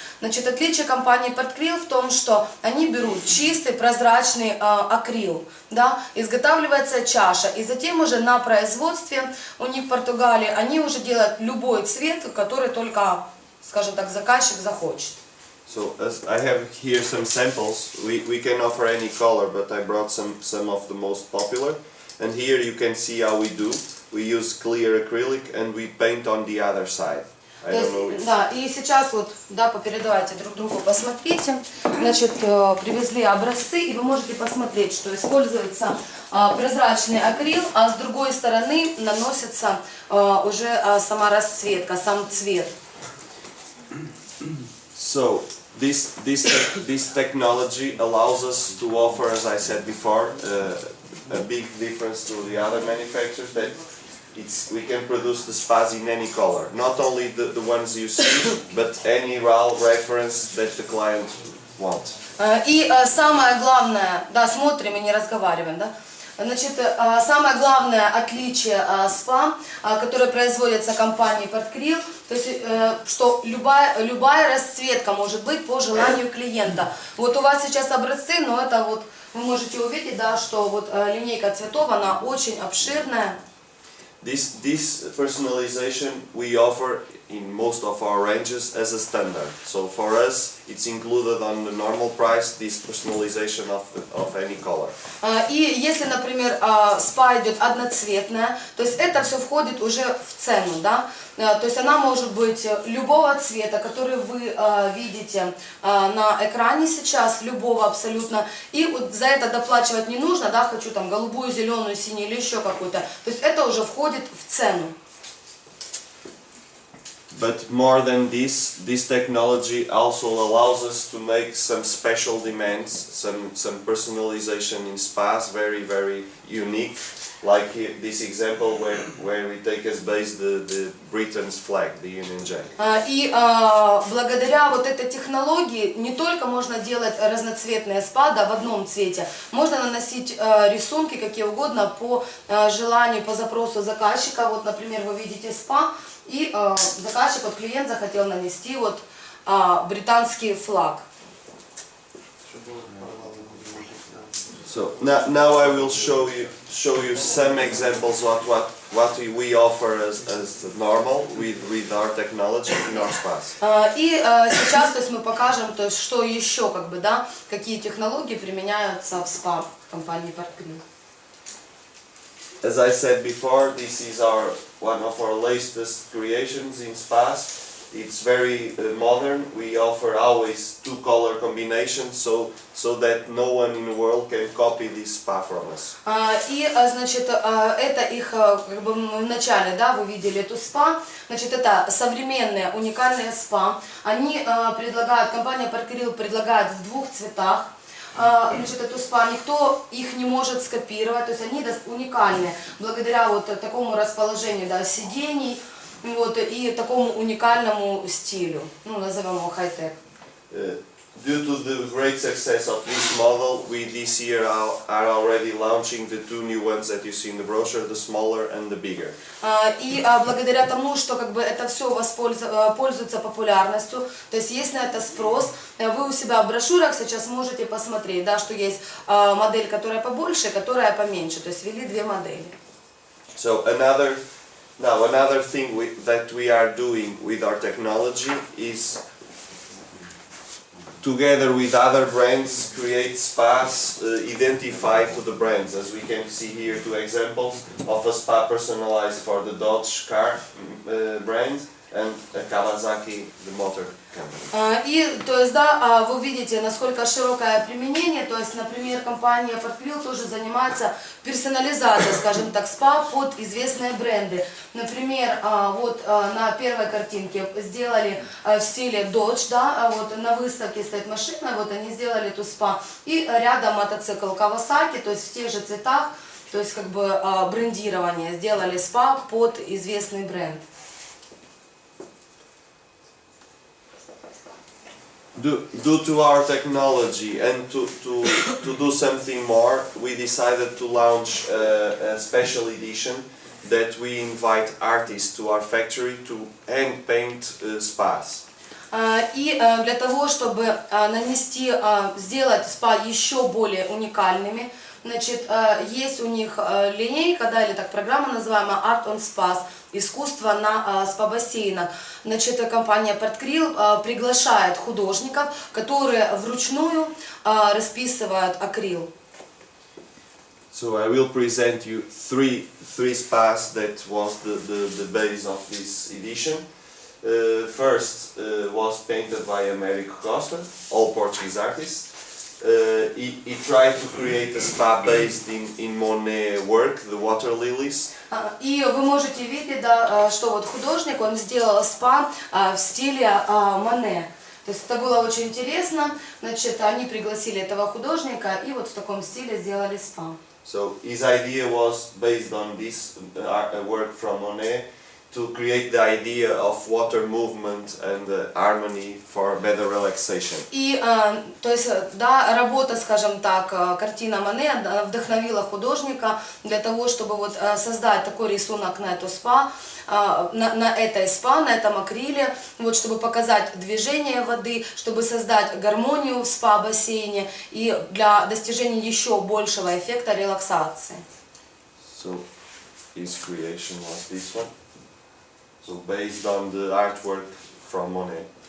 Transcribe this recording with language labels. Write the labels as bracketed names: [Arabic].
[Russian] Значит, отличие компании Portcril в том, что они берут чистый прозрачный акрил, да, изготавливается чаша, и затем уже на производстве у них в Португалии они уже делают любой цвет, который только, скажем так, заказчик захочет. [English] So as I have here some samples, we can offer any color, but I brought some of the most popular. And here you can see how we do. We use clear acrylic and we paint on the other side. I don't know if... [Russian] Да, и сейчас вот, да, попередавайте друг другу, посмотрите. Значит, привезли образцы, и вы можете посмотреть, что используется прозрачный акрил, а с другой стороны наносится уже сама расцветка, сам цвет. [English] So this technology allows us to offer, as I said before, a big difference to the other manufacturers that we can produce the spas in any color, not only the ones you see, but any RAL reference that the client wants. [Russian] И самое главное, да, смотрим и не разговариваем, да. Значит, самое главное отличие спа, которое производится компанией Portcril, то есть, что любая расцветка может быть по желанию клиента. Вот у вас сейчас образцы, но это вот вы можете увидеть, да, что вот линейка цветов, она очень обширная. [English] This personalization we offer in most of our ranges as a standard. So for us, it's included on the normal price, this personalization of any color. [Russian] И если, например, спа идет одноцветная, то есть это все входит уже в цену, да? То есть она может быть любого цвета, который вы видите на экране сейчас, любого абсолютно. И вот за это доплачивать не нужно, да, хочу там голубую, зеленую, синюю или еще какую-то. То есть это уже входит в цену. [English] But more than this technology also allows us to make some special demands, some personalization in spas, very, very unique. Like this example where we take as base the Britain's flag, the Union Jack. [Russian] И благодаря вот этой технологии не только можно делать разноцветные спа, да, в одном цвете, можно наносить рисунки какие угодно по желанию, по запросу заказчика. Вот, например, вы видите спа, и заказчик, вот клиент захотел нанести вот британский флаг. [English] So now I will show you some examples of what we offer as normal with our technology in our spas. [Russian] И сейчас, то есть, мы покажем, то есть, что еще, как бы, да, какие технологии применяются в спа компании Portcril. [English] As I said before, this is one of our latest creations in spas. It's very modern. We offer always two color combinations, so that no one in the world can copy this spa from us. [Russian] И, значит, это их, как бы, в начале, да, вы видели эту спа. Значит, это современные уникальные спа. Они предлагают, компания Portcril предлагает в двух цветах. Значит, эту спа, никто их не может скопировать, то есть они уникальны благодаря вот такому расположению, да, сидений, вот, и такому уникальному стилю, ну, назовем его хай-тек. [English] Due to the great success of this model, we this year are already launching the two new ones that you see in the brochure, the smaller and the bigger. [Russian] И благодаря тому, что как бы это все пользуется популярностью, то есть есть на это спрос, вы у себя в брошюрах сейчас можете посмотреть, да, что есть модель, которая побольше, которая поменьше, то есть ввели две модели. [English] So another thing that we are doing with our technology is, together with other brands, create spas identified to the brands. As we can see here, two examples of a spa personalized for the Dodge car brand and a Kawasaki, the motor company. [Russian] И, то есть, да, вы видите, насколько широкое применение, то есть, например, компания Portcril тоже занимается персонализацией, скажем так, спа под известные бренды. Например, вот на первой картинке сделали в стиле Dodge, да, вот на выставке стоит машина, вот они сделали эту спа, и рядом мотоцикл Kawasaki, то есть в тех же цветах, то есть как бы брендирование, сделали спа под известный бренд. [English] Due to our technology and to do something more, we decided to launch a special edition that we invite artists to our factory to hand paint spas. [Russian] И для того, чтобы сделать спа еще более уникальными, значит, есть у них линейка, да, или так программа называемая [English] Art on Spas, [Russian] искусство на спа-бассейнах. Значит, компания Portcril приглашает художников, которые вручную расписывают акрил. [English] So I will present you three spas that was the base of this edition. First was painted by Americo Costa, all Portuguese artists. He tried to create a spa based in Monet work, the water lilies. [Russian] И вы можете видеть, да, что вот художник, он сделал спа в стиле Моне. То есть это было очень интересно. Значит, они пригласили этого художника и вот в таком стиле сделали спа. [English] So his idea was based on this work from Monet to create the idea of water movement and harmony for better relaxation. [Russian] И, то есть, да, работа, скажем так, картина Моне вдохновила художника для того, чтобы вот создать такой рисунок на эту спа, на этой спа, на этом акриле, вот, чтобы показать движение воды, чтобы создать гармонию в спа-бассейне и для достижения еще большего эффекта релаксации. [English] So his creation was this one. So based on the artwork from Monet.